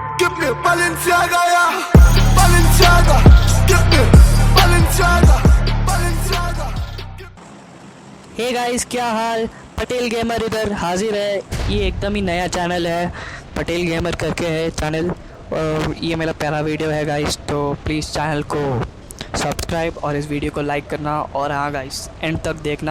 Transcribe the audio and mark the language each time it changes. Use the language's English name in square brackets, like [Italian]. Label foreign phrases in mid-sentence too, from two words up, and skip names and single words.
[German] Gib mir Balenciaga, ja. Balenciaga. Gib mir Balenciaga. Balenciaga. [English] Hey guys, [Hindi] क्या हाल। पटेल गेमर इधर हाजिर है। ये एकदम ही नया चैनल है, पटेल गेमर करके है चैनल, और ये मेरा पहला वीडियो है गाइस। तो प्लीज़ चैनल को सब्सक्राइब और इस वीडियो को लाइक करना। और हाँ गाइस, एंड तक देखना।